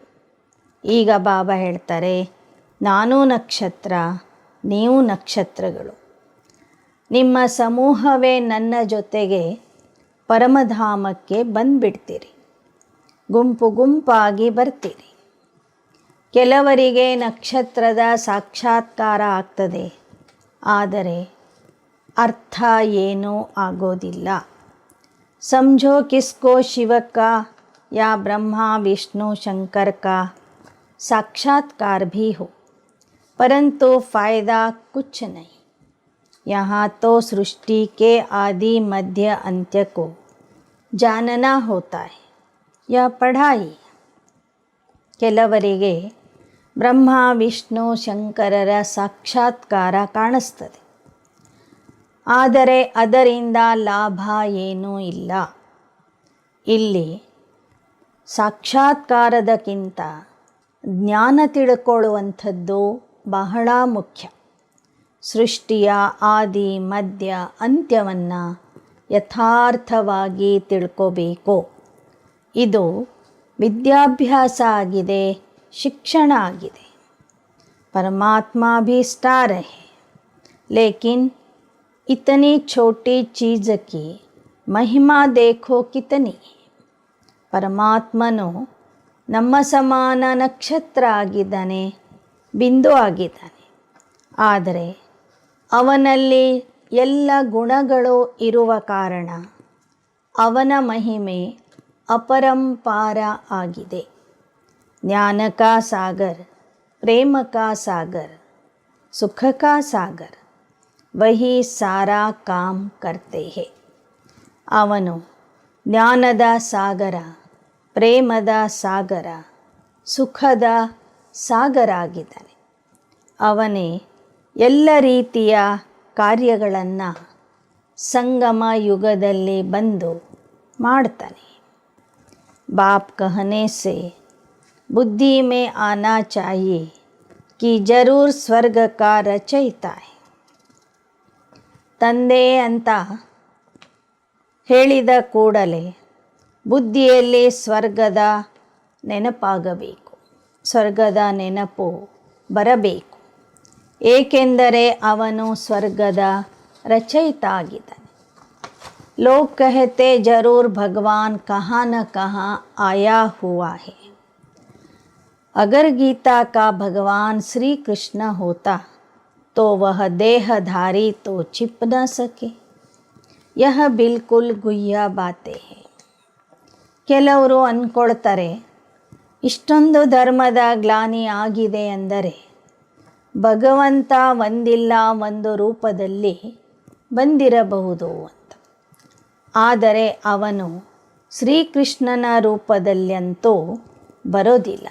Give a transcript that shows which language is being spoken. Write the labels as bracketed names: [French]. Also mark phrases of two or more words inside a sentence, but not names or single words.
[Kannada] ಈಗ ಬಾಬಾ ಹೇಳ್ತಾರೆ, ನಾನು ನಕ್ಷತ್ರ, ನೀವು ನಕ್ಷತ್ರಗಳು, ನಿಮ್ಮ ಸಮೂಹವೇ ನನ್ನ ಜೊತೆಗೆ ಪರಮಧಾಮಕ್ಕೆ ಬಂದುಬಿಡ್ತೀರಿ, ಗುಂಪು ಗುಂಪಾಗಿ ಬರ್ತೀರಿ. ಕೆಲವರಿಗೆ ನಕ್ಷತ್ರದ ಸಾಕ್ಷಾತ್ಕಾರ ಆಗ್ತದೆ, ಆದರೆ ಅರ್ಥ ಏನೂ ಆಗೋದಿಲ್ಲ. [Hindi] समझो किसको शिव का या ब्रह्मा विष्णु शंकर का साक्षात्कार भी हो, परंतु फ़ायदा कुछ नहीं. यहाँ तो सृष्टि के आदि मध्य अंत्य को जानना होता है, यह पढ़ाई. [Kannada] ಕೆಲವರಿಗೆ ಬ್ರಹ್ಮ ವಿಷ್ಣು ಶಂಕರರ ಸಾಕ್ಷಾತ್ಕಾರ ಕಾಣಿಸ್ತದೆ, ಆದರೆ ಅದರಿಂದ ಲಾಭ ಏನೂ ಇಲ್ಲ. ಇಲ್ಲಿ ಸಾಕ್ಷಾತ್ಕಾರದಕ್ಕಿಂತ ಜ್ಞಾನ ತಿಳ್ಕೊಳ್ಳುವಂಥದ್ದು ಬಹಳ ಮುಖ್ಯ. ಸೃಷ್ಟಿಯ ಆದಿ ಮಧ್ಯ ಅಂತ್ಯವನ್ನು ಯಥಾರ್ಥವಾಗಿ ತಿಳ್ಕೋಬೇಕು. ಇದು ವಿದ್ಯಾಭ್ಯಾಸ ಆಗಿದೆ, ಶಿಕ್ಷಣ ಆಗಿದೆ. [Hindi] ಪರಮಾತ್ಮ भी स्टार है, लेकिन इतनी छोटी चीज़ की महिमा देखो कितनी. [Kannada] ಪರಮಾತ್ಮನು ನಮ್ಮ ಸಮಾನ ನಕ್ಷತ್ರ ಆಗಿದ್ದಾನೆ, ಬಿಂದು ಆಗಿದ್ದಾನೆ. ಆದರೆ ಅವನಲ್ಲಿ ಎಲ್ಲ ಗುಣಗಳು ಇರುವ ಕಾರಣ ಅವನ ಮಹಿಮೆ अपरंपार आಗಿದೆ. [Hindi] ज्ञान का सागर, प्रेम का सागर, सुख का सागर, वही सारा काम करते हैं. [Kannada] ಅವನು ಜ್ಞಾನದ ಸಾಗರ, ಪ್ರೇಮದ ಸಾಗರ, ಸುಖದ ಸಾಗರ ಆಗಿದ್ದಾನೆ. ಅವನೇ ಎಲ್ಲ ರೀತಿಯ ಕಾರ್ಯಗಳನ್ನು ಸಂಗಮ ಯುಗದಲ್ಲಿ ಬಂದು ಮಾಡ್ತಾನೆ. [Hindi] बाप कहने से बुद्धि में आना चाहिए कि जरूर स्वर्ग का रचयिता है. [Kannada] ತಂದೆ ಅಂತ ಹೇಳಿದ ಕೂಡಲೇ ಬುದ್ಧಿಯಲ್ಲಿ ಸ್ವರ್ಗದ ನೆನಪಾಗಬೇಕು, ಸ್ವರ್ಗದ ನೆನಪು ಬರಬೇಕು. ಏಕೆಂದರೆ ಅವನು ಸ್ವರ್ಗದ ರಚಯಿತ ಆಗಿದ್ದಾನೆ. [Hindi] लोग कहते जरूर भगवान कहाँ न कहाँ आया हुआ है. अगर गीता का भगवान श्री कृष्ण होता तो वह देहधारी तो छिप न सके. यह बिल्कुल गुह्य बातें हैं. [Kannada] ಕೆಲವರು ಅಂದ್ಕೊಳ್ತಾರೆ, ಇಷ್ಟೊಂದು ಧರ್ಮದ ಗ್ಲಾನಿ ಆಗಿದೆ ಅಂದರೆ ಭಗವಂತ ಒಂದಿಲ್ಲ ಒಂದು ರೂಪದಲ್ಲಿ ಬಂದಿರಬಹುದು ಅಂತ. ಆದರೆ ಅವನು ಶ್ರೀಕೃಷ್ಣನ ರೂಪದಲ್ಲಂತೂ ಬರೋದಿಲ್ಲ.